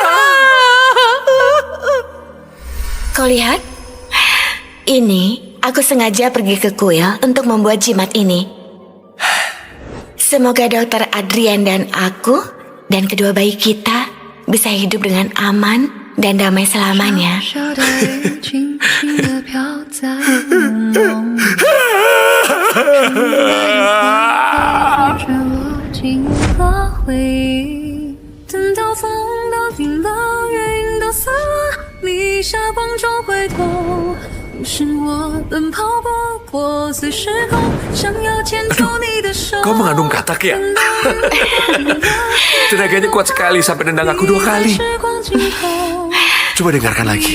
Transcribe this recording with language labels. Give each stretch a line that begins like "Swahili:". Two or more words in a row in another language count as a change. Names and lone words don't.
Indonesian: Kau lihat? Ini, aku sengaja pergi ke kuil untuk membuat jimat ini. Semoga Dokter Adrian dan aku, dan kedua bayi kita, bisa hidup dengan aman dan damai selamanya.
Chinese: 小小的云轻轻地飘在朦胧里，陪着我经过回忆。等到风都停了，云都散了，你霞光中回头，你是我奔跑不破碎时空，想要牵住你的手。
Indonesian: Kau mengandung katak ya? Tenaganya kuat sekali sampai nendang aku 2 kali.
Chinese: 时光尽头。
Indonesian: Coba dengarkan lagi.